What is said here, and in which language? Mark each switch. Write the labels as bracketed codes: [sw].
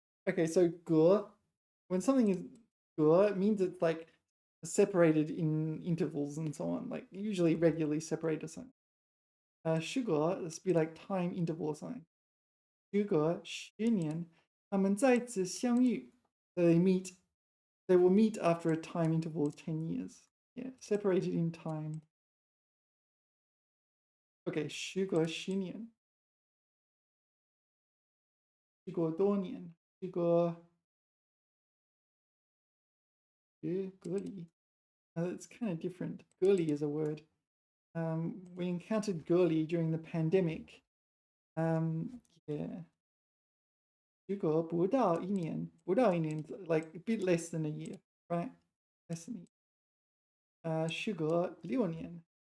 [en] Okay, so 隔, when something is 隔, it means it's like separated in intervals and so on, like usually regularly separated or something. 虚隔, this be like time interval or something. [zh] 虚隔10年, 他们再次相遇. [en] So they will meet after a time interval of 10 years. Yeah, separated in time. [zh] Okay, 时隔10年, 时隔多年, 时隔隔离. [en] It's kind of different. 隔离 is a word. We encountered 隔离 during the pandemic. Yeah. [zh] 时隔不到一年, 不到一年, [en] like a bit less than a year, right? Less than a year. [zh] 时隔6年.